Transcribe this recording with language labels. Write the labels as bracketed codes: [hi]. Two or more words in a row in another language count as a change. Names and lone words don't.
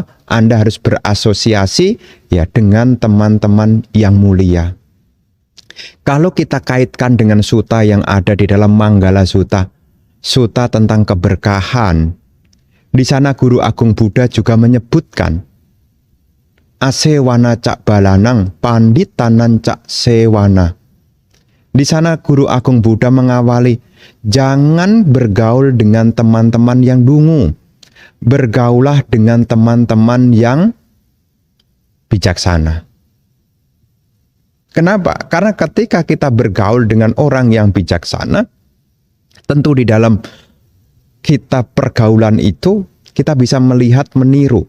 [id] Anda harus berasosiasi ya dengan teman-teman yang mulia. Kalau kita kaitkan dengan sutta yang ada di dalam Manggala Sutta, sutta tentang keberkahan, di sana Guru Agung Buddha juga menyebutkan [pi] asewana cak balanang panditanan cak sewana. [id] Di sana Guru Agung Buddha mengawali, jangan bergaul dengan teman-teman yang dungu. Bergaulah dengan teman-teman yang bijaksana. Kenapa? Karena ketika kita bergaul dengan orang yang bijaksana, tentu di dalam kita pergaulan itu kita bisa melihat, meniru.